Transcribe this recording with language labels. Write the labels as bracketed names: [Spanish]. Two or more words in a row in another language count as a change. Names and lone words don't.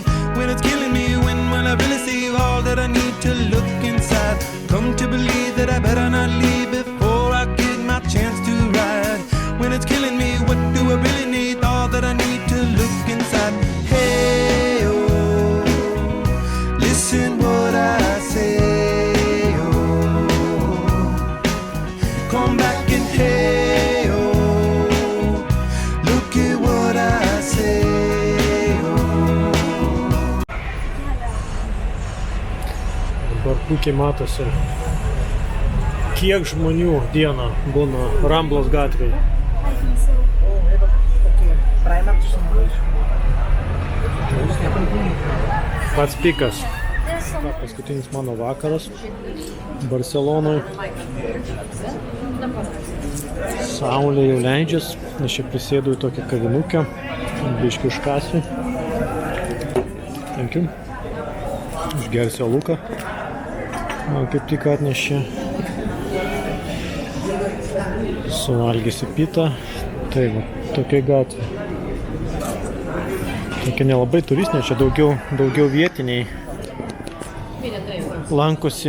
[English] When it's killing me, when will I really see all that I need to look inside? Come to believe that I better not leave before I get my chance to ride. When it's killing me, what do I really need? All that I need to look inside. Hey, oh, listen what I say. [Lithuanian] Dabar puikiai matosi, kiek žmonių dieną būna Ramblos gatvėje. Pats pikas. Paskutinis mano vakaras Barcelonoje. Saulė jau leidžias, aš čia prisėdu į tokią kavinukę, biškį užkasiu. [English] Thank you. [Lithuanian] Išgersiu aluką. Man kaip tik atnešė. Suvalgysiu pitą. Tai va, tokia gatvė. Tokia nelabai turistinė, čia daugiau vietiniai lankosi.